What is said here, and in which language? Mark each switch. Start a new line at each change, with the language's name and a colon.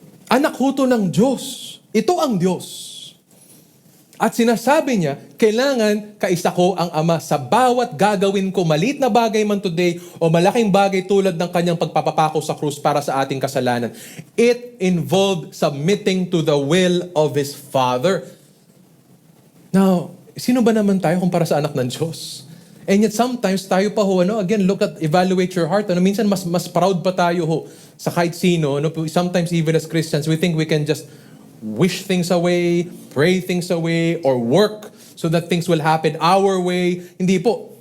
Filipino: Anak ho to ng Diyos. Ito ang Diyos. At sinasabi niya, kailangan kaisa ko ang Ama sa bawat gagawin ko, maliit na bagay man today o malaking bagay tulad ng kanyang pagpapapako sa krus para sa ating kasalanan.
English: It involved submitting to the will of His Father.
Filipino: Now, sino ba naman tayo kumpara sa anak ng Diyos?
English: And yet sometimes
Filipino: tayo pa ho, again,
English: evaluate your heart.
Filipino: Minsan mas proud pa tayo ho sa kahit sino.
English: Sometimes even as Christians, we think we can just wish things away, pray things away, or work so that things will happen our way.
Filipino: Hindi po.